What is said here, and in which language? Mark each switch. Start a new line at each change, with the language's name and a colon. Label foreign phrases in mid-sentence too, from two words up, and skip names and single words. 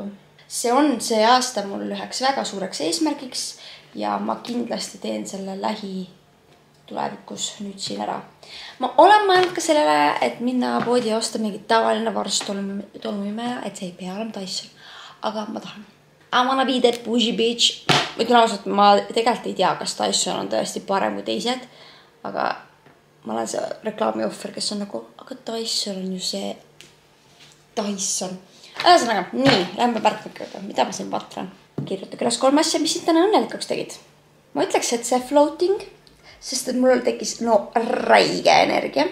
Estonian: See on see aasta mul üheks väga suureks eesmärgiks ja ma kindlasti teen selle tulevikus nüüd siin ära. Ma olen mõelnud ka sellele, et minna poodi ja osta mingi tavaline varstolmimäe, et see ei pea olema Dyson. Aga ma tahan.
English: I wanna be that bougie bitch.
Estonian: Ütlen ausalt, ma tegelikult ei tea, kas Dyson on tõesti parem kui teised. Aga ma olen see reklaami ohver, kes on nagu, aga Dyson on ju see Dyson. Ühesõnaga, nii, lähme pärtmike juurde. Mida ma siin patran? Kirjutage üles 3 asja, mis sind täna õnnelikaks tegid. Ma ütleks, et see floating, sest et mul tekkis räige energia.